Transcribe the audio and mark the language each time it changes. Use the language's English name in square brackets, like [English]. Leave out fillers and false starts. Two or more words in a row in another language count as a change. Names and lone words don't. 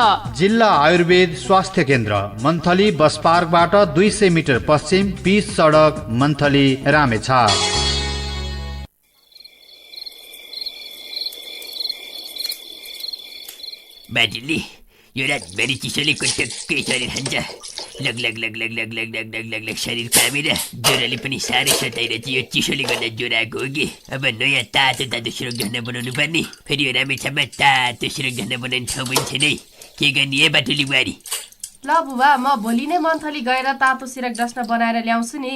[Nepali] जिल्ला आयुर्वेद स्वास्थ्य केन्द्र मन्थली बस पार्कबाट 200 मिटर पश्चिम, 20 सडक, मन्थली, रामेछाप। बाजुली, यो रातभरि चिसोले टक्कै शरीर खान्छ। लग लग लग लग लग लग लग लग लग लग शरीर कामेर ज्वरोले पनि साह्रै सताइरहेछ। यो चिसोले गर्दा ज्वरो आएको हो कि? अब नयाँ तातो तातो सिरक ढस्ना बनाउनु पर्ने। फेरि यो रामेछापमा तातो सिरक ढस्ना बनाउने ठाउँ पनि छैन है। के गर्ने है बाटुली बुहारी? ल बुबा, म भोलि नै मन्थली गएर तातो सिरक डस्ना बनाएर ल्याउँछु नि।